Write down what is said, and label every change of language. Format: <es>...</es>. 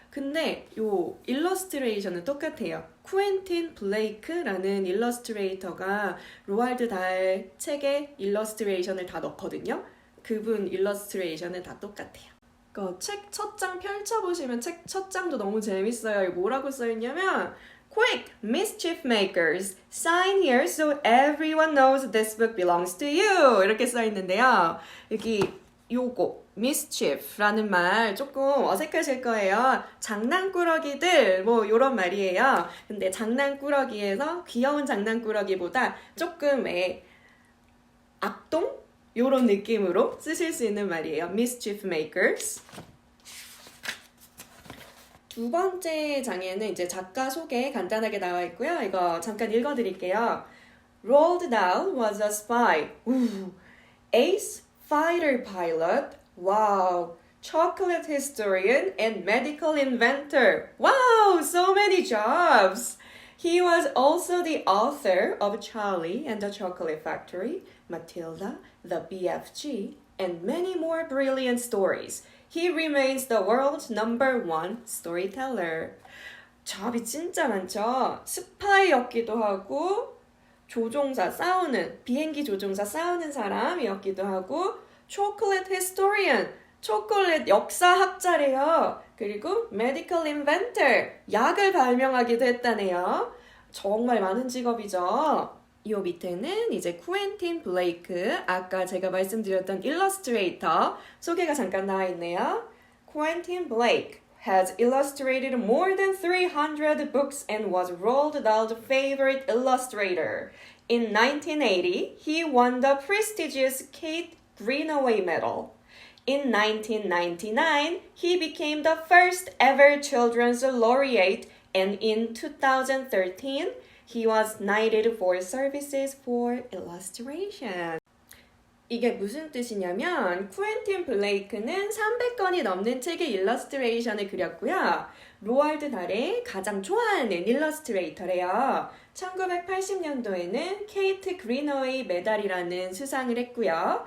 <ko>근데 요 일러스트레이션은 똑같아요. 쿠엔틴 블레이크라는 일러스트레이터가 로알드 달 책에 일러스트레이션을 다 넣거든요. 그분 일러스트레이션은 다 똑같아요. 책 첫 장 펼쳐보시면 책 첫 장도 너무 재밌어요. 이거 뭐라고 써있냐면</ko> <en>Quick, mischief makers, sign here so everyone knows this book belongs to you.</en> <ko>이렇게 써있는데요. 여기 요거 mischief라는 말 조금 어색하실 거예요. 장난꾸러기들 뭐 요런 말이에요. 근데 장난꾸러기에서 귀여운 장난꾸러기보다 조금 악동? 요런 느낌으로 쓰실 수 있는 말이에요.</ko> <en>Mischief makers.</en> <ko>두 번째 장에는 이제 작가 소개 간단하게 나와 있고요. 이거 잠깐 읽어드릴게요.</ko> <en>Roald Dahl was a spy. Ace fighter pilot. Wow. Chocolate historian and medical inventor. Wow, so many jobs. He was also the author of Charlie and the Chocolate Factory, Matilda, the BFG, and many more brilliant stories. He remains the world's #1 storyteller.</en> <ko>잡이 진짜 많죠? 스파이였기도 하고 조종사 비행기 조종사 싸우는 사람이었기도 하고 초콜릿 히스토리언, 초콜릿 역사학자래요. 그리고 medical inventor, 약을 발명하기도 했다네요. 정말 많은 직업이죠. 이 밑에는 이제 쿠엔틴 블레이크, 아까 제가 말씀드렸던 일러스트레이터 소개가 잠깐 나와 있네요.</ko> <en>Quentin Blake has illustrated more than 300 books and was Roald Dahl's favorite illustrator. In 1980, he won the prestigious Kate Greenaway Medal. In 1999, he became the first ever children's laureate, and in 2013, he was knighted for services for illustration.</en> <ko>이게 무슨 뜻이냐면 쿠엔틴 블레이크는 300권이 넘는 책의 일러스트레이션을 그렸고요. 로알드 달의 가장 좋아하는 일러스트레이터래요. 1980년도에는 케이트 그린어웨이 메달이라는 수상을 했고요.</ko>